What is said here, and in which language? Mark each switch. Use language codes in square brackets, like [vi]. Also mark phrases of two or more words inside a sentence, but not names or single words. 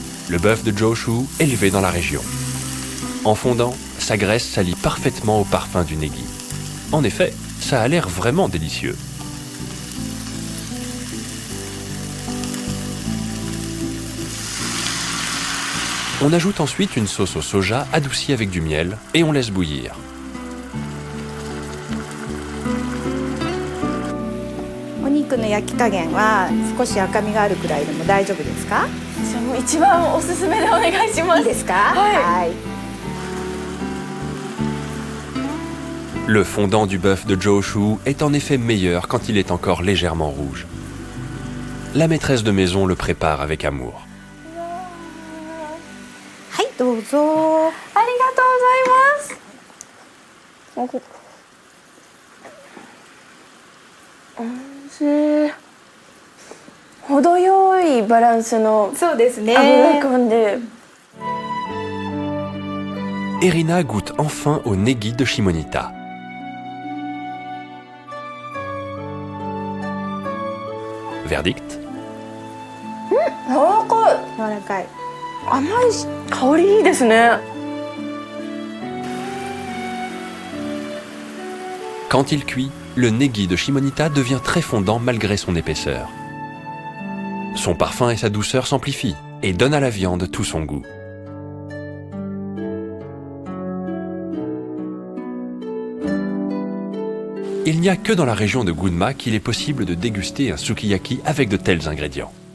[fr] le bœuf de Joshu élevé dans la région. En fondant, sa graisse s'allie parfaitement au parfum du negi. En effet, ça a l'air vraiment délicieux. On ajoute ensuite une sauce au soja adoucie avec du miel et on laisse bouillir. [ja] お肉の焼き加減は少し赤みがあるくらいでも大丈夫ですか？じゃあもう一番おすすめでお願いします。いいですか？はい。 [fr] Le fondant du bœuf de Joshu est en effet meilleur quand il est encore légèrement rouge. La maîtresse de maison le prépare avec amour. [ja] はい、どうぞ。ありがとうございます。おいしい。程よいバランスのそうですね。油感で。 [fr] Erina goûte enfin au negi de Shimonita. Verdict? [ja] 柔らかい。柔らかい。甘いし、香りいいですね。 [fr] Quand il cuit, le negi de Shimonita devient très fondant malgré son épaisseur. Son parfum et sa douceur s'amplifient et donnent à la viande tout son goût. Il n'y a que dans la région de Gunma qu'il est possible de déguster un sukiyaki avec de tels ingrédients.